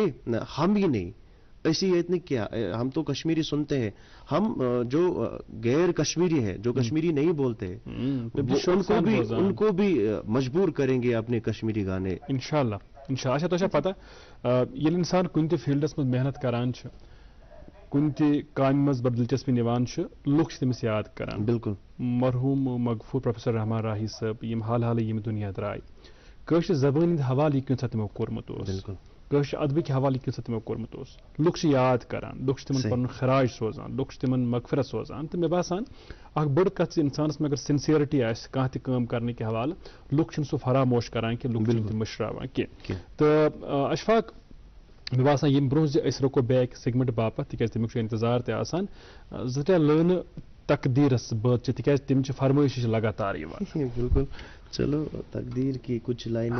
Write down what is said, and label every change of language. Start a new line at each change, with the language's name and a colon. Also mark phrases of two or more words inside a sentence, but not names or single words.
Urdu: ہم ہی نہیں، ایسی اتنی کیا، ہم تو کشمیری سنتے ہیں، ہم جو غیر کشمیری ہے، جو کشمیری نہیں بولتے ان کو بھی مجبور کریں گے اپنے کشمیری گانے
Kashmiri: इंशाल्लाह। अच्छा तो पता ये इंसान कुन फील्डस में मेहनत करान कुन काम मज बड़ दिलचस्पी निवान लुक तमिस याद करान। बिल्कुल मरहूम मगफूर प्रोफेसर रहमान राही साहब यम हाल हाल यम दुनिया द्राय कश जबान हवाले कूत तमो कोर्मुत कश अदबिक हवाले कूत तमो कोर्मुत लुक याद करान, लुक तिमन पन खराज सोजान, लुक तिमन मगफरत सोजान। तो मे बासान बड़ कत इंसानस में अगर सिंसियरिटी कह काम करने के हवाले लुक सह फरामोश करान कि लुक मशरावान कि। तो अशफाक مےٚ باسان ییٚمہِ برونٛہہ زِ أسۍ رُکو بیٛاکہِ سیگمنٹ باپتھ تِکیٛازِ تمیُک چھُ انتظار تہِ آسان زٕ ترٛےٚ لٲنہٕ تقدیٖرس بٲتھ چھِ تِکیٛازِ تِم چھِ فرمٲیشہِ چھِ لگاتار یِوان.
Urdu: بالکل چلو تقدیر کی کچھ لائنیں.